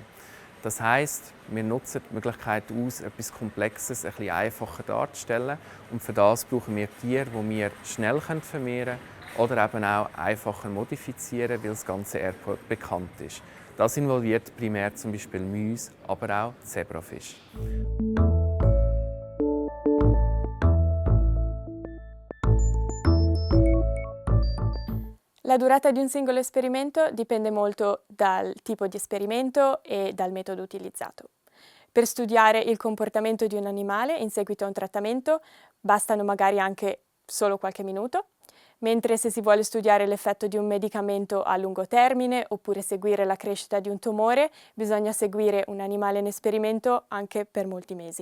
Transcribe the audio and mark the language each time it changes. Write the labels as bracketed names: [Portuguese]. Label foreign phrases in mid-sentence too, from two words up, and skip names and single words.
[German] Das heisst, wir nutzen die Möglichkeit aus, etwas Komplexes ein bisschen einfacher darzustellen. Und für das brauchen wir Tiere, die wir schnell vermehren können oder eben auch einfacher modifizieren, weil das ganze Erbgut bekannt ist. Das involviert primär zum Beispiel Mäuse, aber auch Zebrafisch. [Italian] La durata di un singolo esperimento dipende molto dal tipo di esperimento e dal metodo utilizzato. Per studiare il comportamento di un animale in seguito a un trattamento bastano magari anche solo qualche minuto, mentre se si vuole studiare l'effetto di un medicamento a lungo termine oppure seguire la crescita di un tumore, bisogna seguire un animale in esperimento anche per molti mesi.